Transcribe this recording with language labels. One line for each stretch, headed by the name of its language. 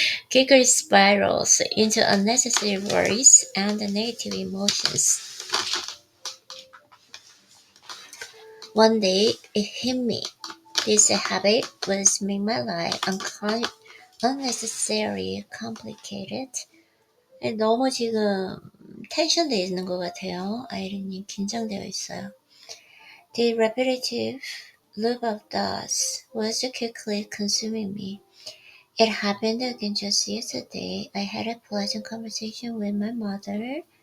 English: Quickly spirals into unnecessary worries and negative emotions. One day, it hit me. This habit was making my life unnecessarily complicated.
Korean: 너무 지금 텐션돼 있는 것 같아요. 아이린님 긴장되어 있어요.
English: The repetitive loop of thoughts was quickly consuming me. It happened again just yesterday. I had a pleasant conversation with my mother.